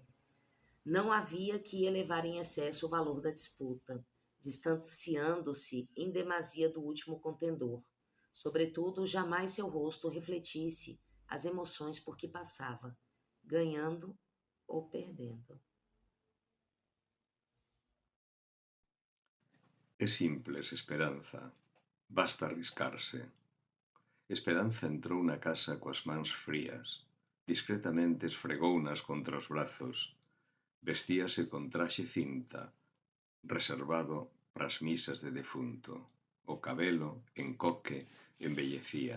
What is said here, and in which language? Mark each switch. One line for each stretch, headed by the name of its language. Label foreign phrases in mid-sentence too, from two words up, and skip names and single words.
Portuguese: Não havia que elevar em excesso o valor da disputa, distanciando-se em demasia do último contendor. Sobretudo, jamais seu rosto refletisse as emoções por que passava, ganhando ou perdendo. É simples, Esperanza.
Galician: Basta arriscarse. Esperanza entrou na casa coas mans frías. Discretamente esfregounas contra os brazos. Vestíase con traxe cinta, reservado para as misas de defunto. O cabelo, en coque, embellecía.